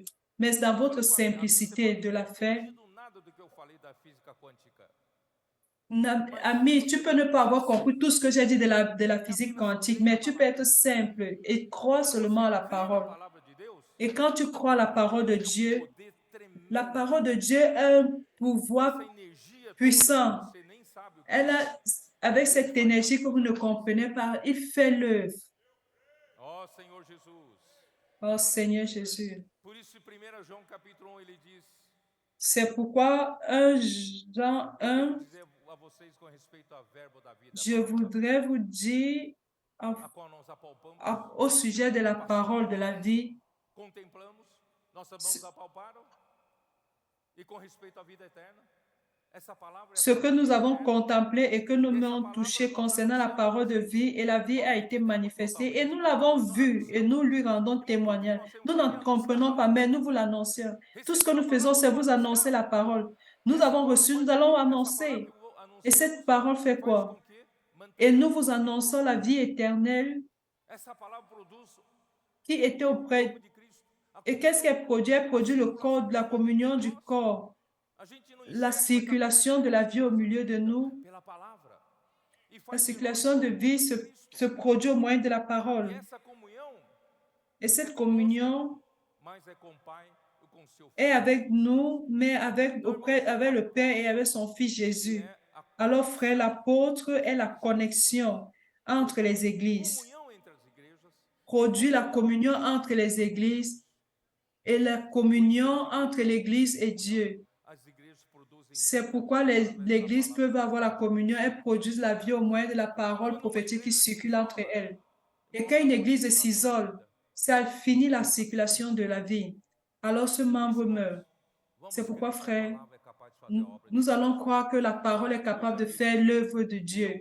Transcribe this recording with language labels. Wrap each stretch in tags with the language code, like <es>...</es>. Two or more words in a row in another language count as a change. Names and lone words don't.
<fr>Mais dans votre simplicité de la foi, ami, tu peux ne pas avoir compris tout ce que j'ai dit de la physique quantique, mais tu peux être simple et croire seulement à la parole. Et quand tu crois à la parole de Dieu a un pouvoir puissant. Elle a, avec cette énergie que vous ne comprenez pas, il fait l'œuvre.</fr> <pt>Ó Senhor Jesus.</pt> <fr>Oh Seigneur Jésus.</fr> <pt>Por isso, em 1 João capítulo 1, ele diz:</pt> <fr>C'est pourquoi 1 Jean</fr> <pt>eu quero 1, dizer a vocês com respeito ao verbo da vida,</pt> <fr>je voudrais vous dire</fr> <pt>a qual nós apalpamos,</pt> <fr>au sujet de la parole de la vie,</fr> <pt>contemplamos, nossas mãos apalparam, e com respeito à vida eterna. Essa palavra é a</pt> <fr>ce que nous</fr> <pt>palavra</pt> <fr>avons</fr> <pt>eterna.</pt> <fr>contemplé et que nous avons touché concernant la parole de vie, et la vie a été manifestée, et nous l'avons vue, et nous lui rendons témoignage. Nous n'en comprenons pas, mais nous vous l'annoncions. Tout ce que nous faisons, c'est vous annoncer la parole. Nous avons reçu, nous allons annoncer. Et cette parole fait quoi? Et nous vous annonçons la vie éternelle</fr> <pt>Essa palavra produz</pt> <fr>qui était auprès.</fr> <pt>de Cristo.</pt> <fr>Et qu'est-ce qu'elle produit? Elle produit le corps, de la communion du corps,</fr> <pt>A gente não</pt> <fr>la</fr> <pt>enxerga,</pt> <fr>circulation de la vie au milieu de nous.</fr> <pt>pela palavra. E</pt> <fr>La</fr> <pt>faz de nós</pt> <fr>circulation de vie se produit au moyen de la</fr> <pt>E</pt> <fr>parole.</fr> <pt>essa comunhão</pt> <fr>Et cette communion</fr> <pt>mais é com o Pai e com o seu</pt> <fr>est</fr> <pt>Filho.</pt> <fr>avec nous, mais avec le Père et avec son Fils Jésus. Alors, frère, l'apôtre est la connexion entre les églises,</fr> <pt>Comunhão entre as igrejas.</pt> <fr>produit la communion entre les églises et la communion entre l'Église et Dieu.</fr> <pt>As igrejas produzem</pt> <fr>C'est pourquoi l'Église peut avoir la communion et produisent la vie au moyen de la parole prophétique qui circule entre elles. Et quand une Église s'isole, ça finit la circulation de la vie. Alors ce membre meurt. C'est pourquoi, frère, nous allons croire que la parole est capable de faire l'œuvre de Dieu.</fr>